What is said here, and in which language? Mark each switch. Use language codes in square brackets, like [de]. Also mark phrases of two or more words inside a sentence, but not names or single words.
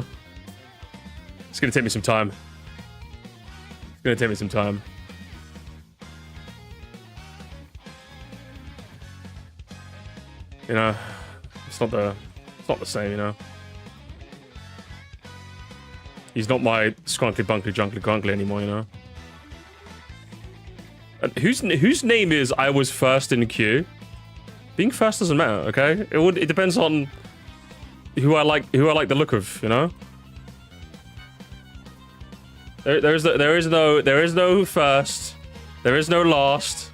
[en] It's gonna take me some time. It's gonna take me some time. You know, it's not the same, you know. He's not my scrunkly bunkly junkly grunkly anymore, you know. And whose name is I was first in the queue? Being first doesn't matter, okay? It depends on who I like the look of, you know. There is no first, there is no last.